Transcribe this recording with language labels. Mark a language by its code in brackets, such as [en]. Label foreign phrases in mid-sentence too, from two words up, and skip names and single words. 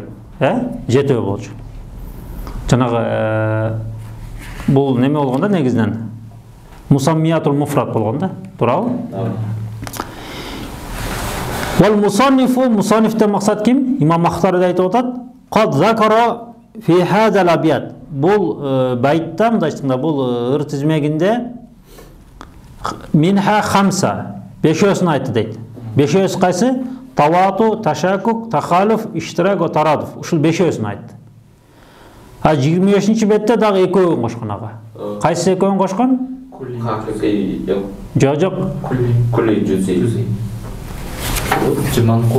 [ky] 7 болчу. Жанагы бул неме болгондо негизинен [ar] مسميات المفرد [ky] болгондо, туурабы? [ar] والمصنف, [ky] мусаннифтен максат ким? Имам Махтари айтып атат. [ar] قد ذكر في هذه الأبيات. [ky] Бул байтта мындайчында бул ыр тизмегинде [ar] منها خمسة, [ky] 5-өсүн айтты дейт. 5-өс кайсы? [ar] تواطؤ تشكك تخالف اشتراك وترادف. [ky] Ушул 5-өсүн айтты. 25-чи бетте дагы 2-өн кошкон ага. Кайсы 2-өн кошкон? Жок. [ar] كلي جزئي منقول.